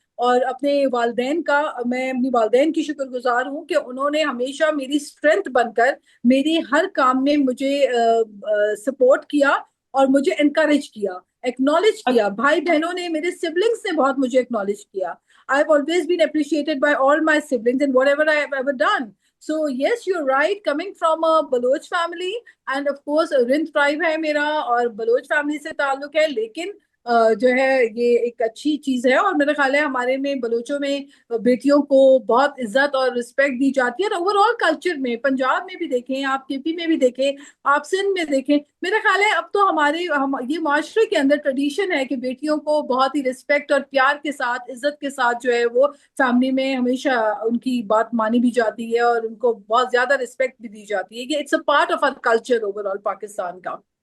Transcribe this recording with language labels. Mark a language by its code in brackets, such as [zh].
[ur] اور اپنے والدین کا، میں اپنی والدین کی شکر گزار ہوں کہ انہوں نے ہمیشہ میری اسٹرینتھ بن کر میری ہر کام میں مجھے سپورٹ کیا اور مجھے انکریج کیا، ایکنالج کیا. بھائی بہنوں نے، میرے سبلنگس نے بہت مجھے ایکنالج کیا. [en] I've always been appreciated by all my siblings in whatever I have ever done. So yes, you're right, coming from a Baloch family and of course Rind tribe [ur] ہے میرا اور بلوچ فیملی سے تعلق ہے، لیکن جو ہے یہ ایک اچھی چیز ہے، اور میرا خیال ہے ہمارے میں بلوچوں میں بیٹیوں کو بہت عزت اور رسپیکٹ دی جاتی ہے، اور اوور آل کلچر میں پنجاب میں بھی دیکھیں آپ، کے پی میں بھی دیکھیں آپ، سندھ میں دیکھیں، میرا خیال ہے اب تو یہ معاشرے کے اندر ٹریڈیشن ہے کہ بیٹیوں کو بہت ہی رسپیکٹ اور پیار کے ساتھ، عزت کے ساتھ جو ہے وہ فیملی میں ہمیشہ ان کی بات مانی بھی جاتی ہے، اور ان کو بہت زیادہ رسپیکٹ بھی دی جاتی ہے، یہ [en] it's a part of our culture [ur] over all Pakistan کا۔